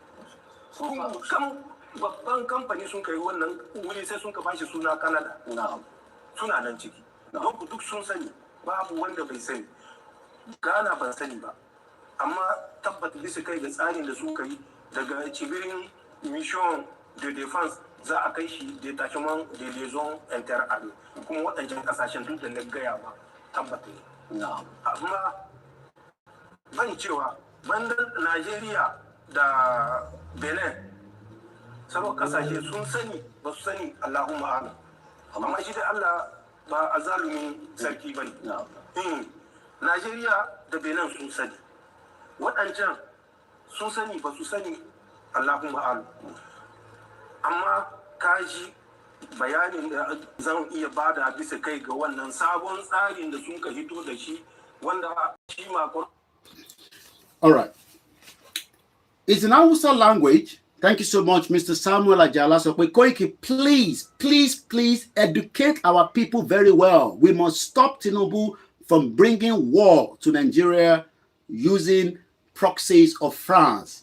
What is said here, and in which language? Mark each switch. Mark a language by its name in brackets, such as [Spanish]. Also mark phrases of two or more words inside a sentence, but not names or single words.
[Hausa] Babban kamfani sun kai wannan wuri sai sun ka bashi suna Canada. Suna nan ciki. Don duk sun sani babu wanda bai sani. Ghana ban sani ba. Amma tabbata bisa kai ga tsarin da suka yi daga cibirin [French] mission de defense [Hausa] za a kai shi [French] detachement de liaison inter-armée [Hausa] kuma waɗancan ƙasashen duk da na gaya ma tabbata amma ban cewa bandan Najeriya da Benin sauran ƙasashe sun sani ba su sani [Arabic] اللهم أعلم [Hausa] amma shi da Allah ba a zalumin sarki ba ne. Najeriya da Benin sun sani waɗancan sun sani ba su sani [Arabic] اللهم أعلم [Hausa] amma kaji bayanin da zan iya bada bisa kai ga wannan sabon tsarin da sun ka hito da shi wanda shi makon. [English] All right. It's in Hausa language. Thank you so much, Mr. Samuel Ajala. So, Koiki, please educate our people very well. We must stop Tinubu from bringing war to Nigeria using proxies of France.